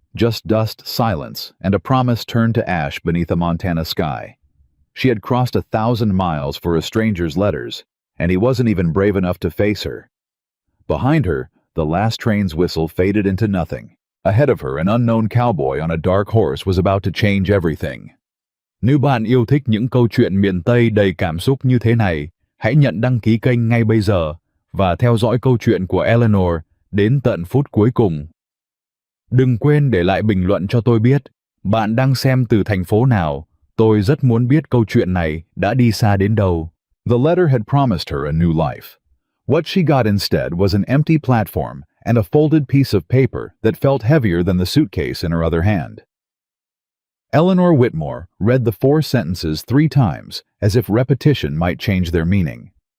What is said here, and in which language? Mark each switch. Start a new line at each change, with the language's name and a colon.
English: Just dust, silence, and a promise turned to ash beneath a Montana sky. She had crossed 1,000 miles for a stranger's letters, and he wasn't even brave enough to face her. Behind her, the last train's whistle faded into nothing. Ahead of her, an unknown cowboy on a dark horse was about to change everything.
Vietnamese: Nếu bạn yêu thích những câu chuyện miền Tây đầy cảm xúc như thế này, hãy nhận đăng ký kênh ngay bây giờ và theo dõi câu chuyện của Eleanor đến tận phút cuối cùng. Đừng quên để lại bình luận cho tôi biết bạn đang xem từ thành phố nào. Tôi rất muốn biết câu chuyện này đã đi xa đến đâu.
English: The letter had promised her a new life. What she got instead was an empty platform and a folded piece of paper that felt heavier than the suitcase in her other hand. Eleanor Whitmore read the 4 sentences 3 times, as if repetition might change their meaning.